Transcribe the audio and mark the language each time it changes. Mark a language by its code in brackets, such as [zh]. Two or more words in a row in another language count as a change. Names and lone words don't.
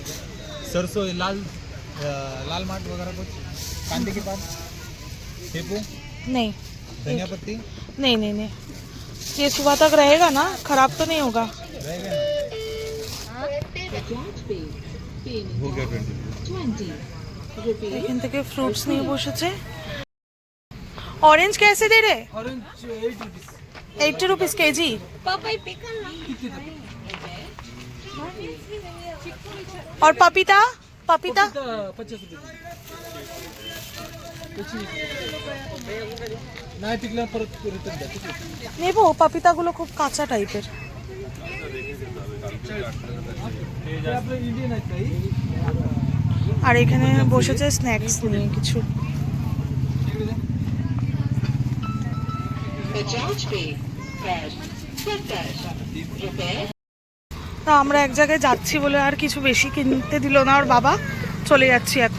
[hi] सरसों, लाल मार्ट वगैरह कुछ? कांदे के पास? सेपू? नहीं धनिया पत्ती? नहीं नहीं नहीं। ये सुबह तक रहेगा ना, खराब तो नहीं होगा? रहेगा ना? हो गया 20। [bn] এখান থেকে ফ্রুটস নিয়ে বসেছে। [hi] ऑरेंज कैसे दे रहे? ऑरेंज 8 रुपीस। 80 [en] rupees KG. [hi] और पपीता? पपीता 50 रुपये। [mr] नाही पिकला परत रिटर्न द्या, ठीक आहे? [bn] নেবো। পাপিতাগুলো খুব কাঁচা টাইপের। [mr] हे आपलं इंडियन आहेत काही? [bn] আর এখানে বসেছে স্ন্যাক্স নিয়ে কিছু। তা আমরা এক জায়গায় যাচ্ছি বলে আর কিছু বেশি কিনতে দিল না ওর বাবা, চলে যাচ্ছি এখন।